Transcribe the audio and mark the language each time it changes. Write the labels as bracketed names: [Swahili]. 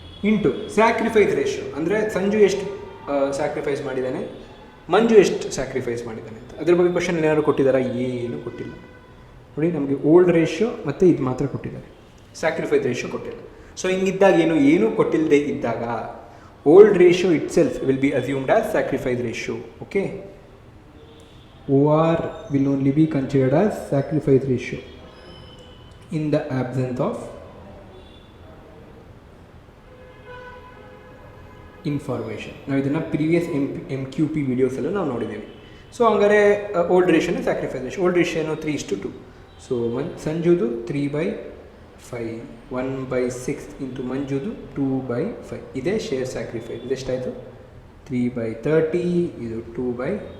[Kannada] Into sacrifice ratio, ಅಂದರೆ ಸಂಜು ಎಷ್ಟು sacrifice ಮಾಡಿದ್ದಾನೆ, ಮಂಜು ಎಷ್ಟು ಸ್ಯಾಕ್ರಿಫೈಸ್ ಮಾಡಿದ್ದಾನೆ ಅಂತ. ಅದ್ರ ಬಗ್ಗೆ ಕ್ವಶನ್ ಏನಾದ್ರು ಕೊಟ್ಟಿದ್ದಾರಾ? ಏನು ಕೊಟ್ಟಿಲ್ಲ ನೋಡಿ. ನಮಗೆ ಓಲ್ಡ್ ರೇಷಿಯೋ ಮತ್ತು ಇದು ಮಾತ್ರ ಕೊಟ್ಟಿದ್ದಾರೆ, ಸ್ಯಾಕ್ರಿಫೈಸ್ ರೇಷಿಯೋ ಕೊಟ್ಟಿಲ್ಲ. ಸೊ ಹಿಂಗಿದ್ದಾಗ ಏನು ಕೊಟ್ಟಿಲ್ಲದೆ ಇದ್ದಾಗ [English] Old ratio itself will be assumed as sacrifice ratio. Okay, OR will only be considered as sacrifice ratio in the absence of information. [Kannada] ನಾವು ಇದನ್ನು ಪ್ರೀವಿಯಸ್ MQP ವಿಡಿಯೋಸಲ್ಲೂ ನಾವು ನೋಡಿದ್ದೀವಿ. ಸೊ ಹಂಗಾರೆ old ರೇಷಿಯೋನೇ sacrifice ratio. Old ರೇಷಿಯೋನು 3:2. So ಸಂಜುದು 3/5, 1/6 into ಮಂಜುದು 2/5. ಇದೇ share sacrifice. ಇದೆಷ್ಟಾಯಿತು? 3/30, ಇದು 2/30.